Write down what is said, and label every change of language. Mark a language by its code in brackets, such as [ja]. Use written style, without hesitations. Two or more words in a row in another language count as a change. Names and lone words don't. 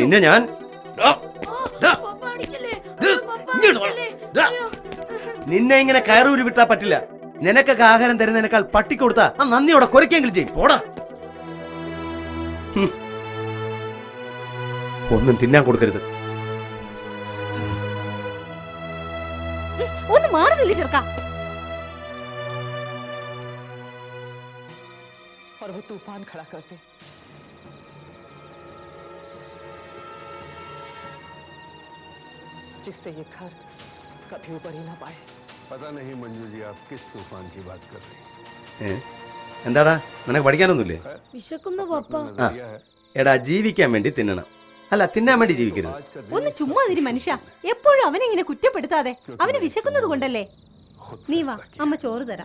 [ml] നിന്നെ ഞാൻ നിന്നെ ഇങ്ങനെ കയറൂരി വിട്ടാ പറ്റില്ല. നിനക്കൊക്കെ ആഹാരം തരുന്നതിനേക്കാൾ പട്ടിക്ക് കൊടുത്താ ആ നന്ദിയോടെ കുരയ്ക്കെങ്കിലും ചെയ്യും. പോടാ. ഒന്നും തിന്നാൻ കൊടുക്കരുത്. ഒന്ന് മാറുന്നില്ല ചെറുക്ക. [hi] और वो तूफान खड़ा करते जिससे ये घर कभी ऊपर ही ना पाए. पता नहीं मंजू जी आप किस तूफान की बात कर रही हैं? [ml] എന്താടാ, നിനക്ക് പഠിക്കാനൊന്നുമില്ലേ? വിശക്കുന്നു പപ്പ. എടാ, ജീവിക്കാൻ വേണ്ടി തിന്നണം, അല്ല തിന്നാൻ വേണ്ടി ജീവിക്കരുത്. ഒന്ന് ചുമ്മാ തിരി മനുഷ്യ. എപ്പോഴും അവനെങ്ങനെ കുറ്റപ്പെടുത്താതെ. അവന് വിശക്കുന്നത് കൊണ്ടല്ലേ. നീ വാ, അമ്മ ചോറ് തരാം.